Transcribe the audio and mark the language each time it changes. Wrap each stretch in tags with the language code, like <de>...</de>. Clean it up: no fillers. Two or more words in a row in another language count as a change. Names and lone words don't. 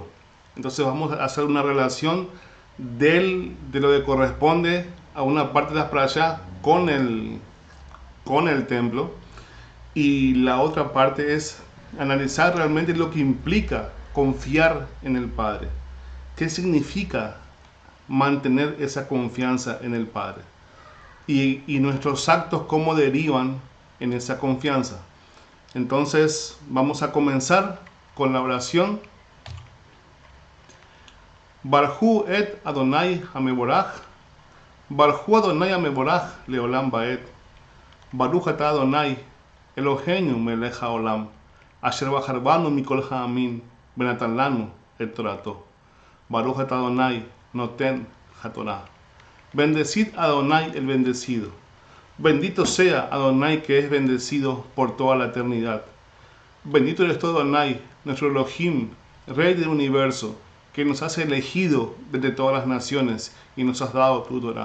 <es>Entonces vamos a hacer una relación de lo que corresponde a una parte de las playas con el templo, y la otra parte es analizar realmente lo que implica confiar en el Padre. ¿Qué significa mantener esa confianza en el Padre? Y nuestros actos, cómo derivan en esa confianza. Entonces vamos a comenzar con la oración.</es> <he>ברכו את אדוני המבורך, ברכו אדוני המבורך לעולם ועד, ברוך אתה אדוני אלוהינו מלך העולם, אשר בחר בנו מכל העמים, ונתן לנו את תורתו. ברוך אתה אדוני נותן התורה.</he> <es>Bendecid a Adonai el bendecido. Bendito sea Adonai que es bendecido por toda la eternidad. Bendito eres tú, Adonai, nuestro Elohim, Rey del universo, que nos has elegido desde todas las naciones y nos has dado tu Torah.</es>